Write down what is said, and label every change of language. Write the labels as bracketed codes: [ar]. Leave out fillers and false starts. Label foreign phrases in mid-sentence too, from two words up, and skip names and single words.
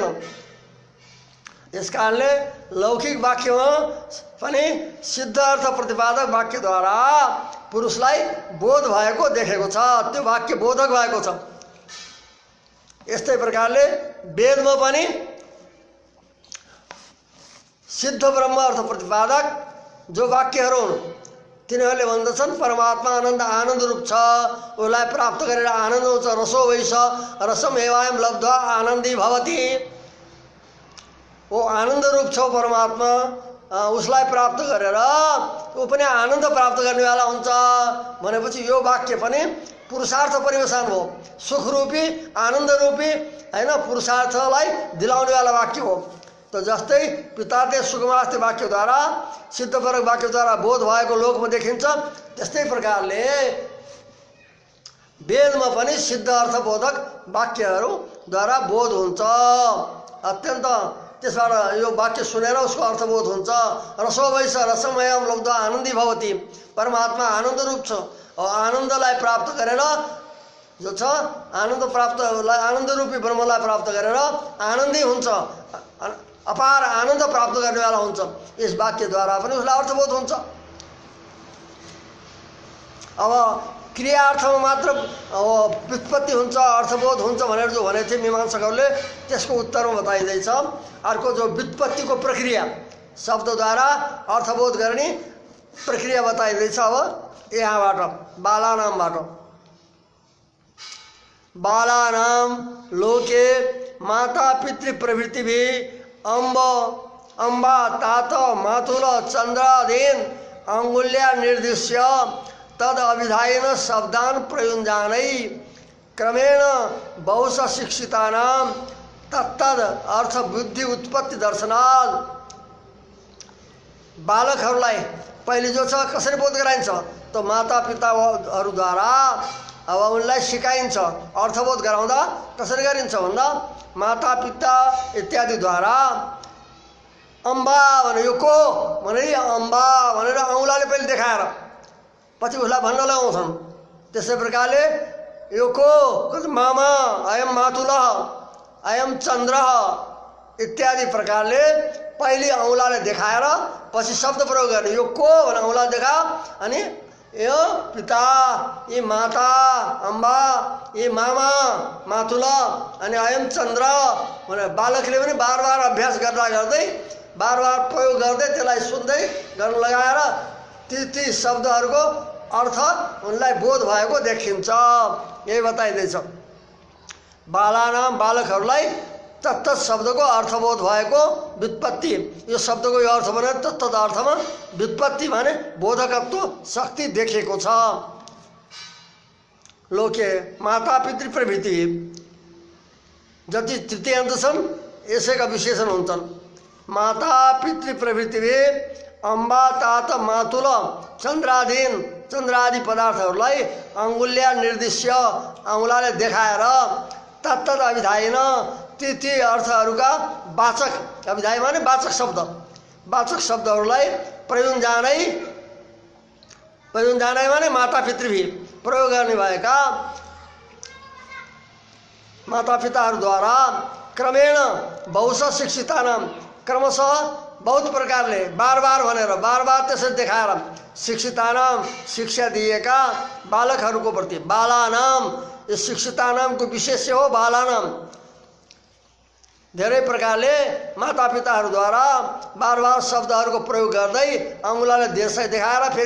[ne] यस कारणले लौकिक वाक्यमा पनि सिद्ध अर्थ प्रतिपादक वाक्यद्वारा पुरुषलाई बोध भएको देखेको छ, त्यो वाक्य बोधक भएको छ। यस्तै प्रकारले वेदमा पनि सिद्ध ब्रह्म अर्थ प्रतिपादक जो वाक्यहरू हुन् तिनीहरूले भन्दछन् परमात्मा आनन्द आनन्द रूप छ, उसलाई प्राप्त गरेर आनन्द हुन्छ। [sa] रसो वैश रसम एवायम लब्ध्वा आनन्दी भवति। [ne] वो आनन्द रूप छ परमात्मा, उसलाई प्राप्त गरेर ऊ पनि आनन्द प्राप्त गर्नेवाला हुन्छ भनेपछि यो वाक्य पनि पुरुषार्थ परिवेशन हो, सुखरूपी आनन्दरूपी हैन पुरुषार्थलाई दिलाउनेवाला वाक्य हो। तो जस्तै पिताते सुकुमास्ते वाक्यद्वारा सिद्धपरक वाक्यद्वारा बोध भएको लोकमा देखिन्छ, त्यस्तै प्रकारले वेदमा पनि सिद्ध अर्थबोधक वाक्यहरूद्वारा बोध हुन्छ। अत्यन्त त्यसबाट यो वाक्य सुनेर उसको अर्थबोध हुन्छ। [sa] रसो वैश रसमयम लब्ध्वा आनन्दी भवति। [ne] परमात्मा आनन्द रूप छ, आनन्दलाई प्राप्त गरेर जो छ आनन्द प्राप्त आनन्द रूपी ब्रह्मलाई प्राप्त गरेर आनन्दी हुन्छ, अपार आनन्द प्राप्त गर्नेवाला हुन्छ। यस वाक्यद्वारा पनि उसलाई अर्थबोध हुन्छ। अब क्रियार्थमा मात्र व्युत्पत्ति हुन्छ अर्थबोध हुन्छ भनेर जो भनेको थिए मीमांसकहरूले त्यसको उत्तरमा बताइँदैछ। अर्को जो व्युत्पत्तिको प्रक्रिया शब्दद्वारा अर्थबोध गर्ने प्रक्रिया बताइँदैछ। [sa] अब यहाँबाट बालानामबाट बालानाम लोके माता पितृ प्रभृति भी अम्बा तात मातुल चन्द्रादीन अंगुल्या निर्दिश्य तद अभिधायन शब्दान प्रयुञ्जानै क्रमेण बहुश शिक्षितानां तत्तद अर्थ बुद्धि उत्पत्ति दर्शनात्। [ne] बालकहरूलाई पहिले जो छ कसरी बोध गराइन्छ त माता पिताहरूद्वारा अब उनलाई सिकाइन्छ। अर्थबोध गराउँदा कसरी गरिन्छ भन्दा माता पिता इत्यादिद्वारा अम्बा भने यो को भनेर अम्बा भनेर औँलाले पहिले देखाएर पछि उसलाई भन्न लगाउँछन्। त्यसै प्रकारले यो को मामा [sa] अयम मातुलः अयम चन्द्र [ne] इत्यादि प्रकारले पहिले औँलाले देखाएर पछि शब्द प्रयोग गर्ने। यो को भने औँला देखा अनि यो पिता ये माता अम्बा ये मामा मातुला अनि अयम चन्द्र भनेर बालकले पनि बार बार अभ्यास गर्दा गर्दै बार बार प्रयोग गर्दै त्यसलाई सुन्दै गर्न लगाएर ती शब्दहरूको अर्थ उनलाई बोध भएको देखिन्छ। यही बताइँदैछ। बालानाम बालकहरूलाई तत्त शब्दको अर्थबोध भएको व्युत्पत्ति यो शब्दको यो अर्थ भने तत्त अर्थमा व्युत्पत्ति माने बोधकत्व शक्ति देखेको छ। [sa] लोके माता पितृ प्रभृति [ne] जति तृतीयान्त छन् यसैका विशेषण हुन्छन्। [sa] माता पितृ प्रभृति अम्बा तात मातुल चन्द्रादि [ne] पदार्थहरूलाई [sa] अंगुल्या निर्दिश्य [ne] औँलाले देखाएर [sa] तत्त अभिधायन [ne] ती अर्थहरूका वाचक अभिधाय माने वाचक शब्दहरूलाई प्रयुञ्जानै माने माता पितृभी प्रयोग गर्ने भएका माता पिताहरूद्वारा [sa] क्रमेण बहुश शिक्षितानाम [ne] क्रमशः बहुत प्रकारले बार बार भनेर बार बार त्यसरी देखाएर शिक्षितानाम शिक्षा दिएका बालकहरूको प्रति बालानाम यो शिक्षितानामको विशेष्य हो। बालानाम धेरै प्रकारले मातापिताहरूद्वारा बार बार शब्दहरूको प्रयोग गर्दै अङ्गुलाले देखाएर फेरि